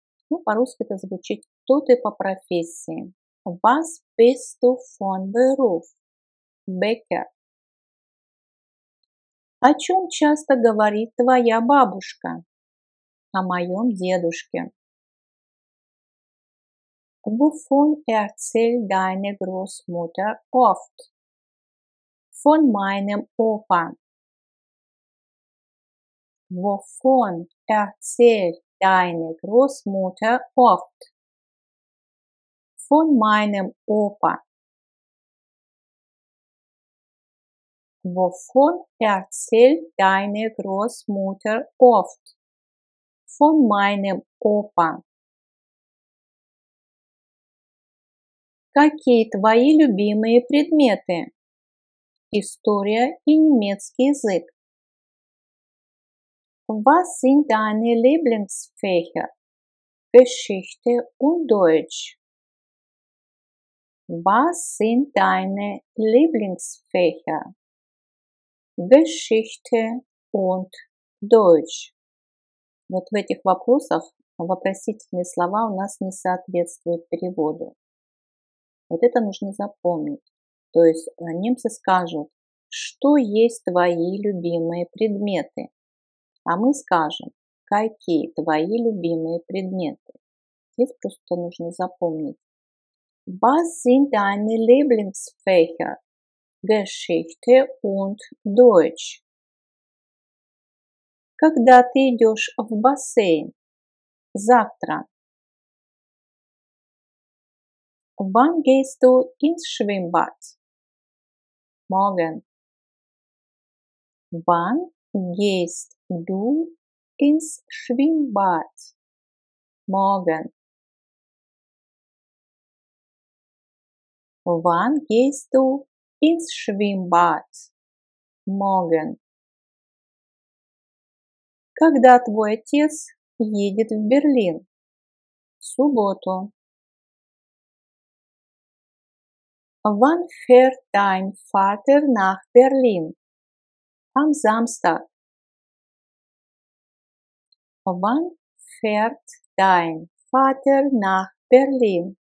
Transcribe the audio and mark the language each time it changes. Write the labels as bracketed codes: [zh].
[ru] Ну, по-русски это звучит, кто ты по профессии. [de] Was bist du von Beruf? Bäcker. [ru] О чем часто говорит твоя бабушка? О моем дедушке. [de] Wovon erzählt deine Großmutter oft? Von meinem Opa. Wovon erzählt deine Großmutter oft? Von meinem Opa. Wovon erzählt deine Großmutter oft? Von meinem Opa. [ru] Какие твои любимые предметы? История и немецкий язык. [de] Was sind deine Lieblingsfächer? Geschichte und Deutsch. Was sind deine Lieblingsfächer? Geschichte und Deutsch. [ru] Вот в этих вопросах вопросительные слова у нас не соответствуют переводу. Вот это нужно запомнить. То есть немцы скажут, что есть твои любимые предметы. А мы скажем, какие твои любимые предметы. Здесь просто нужно запомнить. [de] Was sind deine Lieblingsfächer? Geschichte und Deutsch. [ru] Когда ты идешь в бассейн? Завтра. [de] Wann gehst du ins Schwimmbad? Morgen. Wann gehst du ins Schwimmbad? Morgen. Wann gehst du ins Schwimmbad? Morgen. [ru] Когда твой отец едет в Берлин? В субботу. [de] Wann fährt dein Vater nach Berlin? Am Samstag. Wann fährt dein Vater nach Berlin?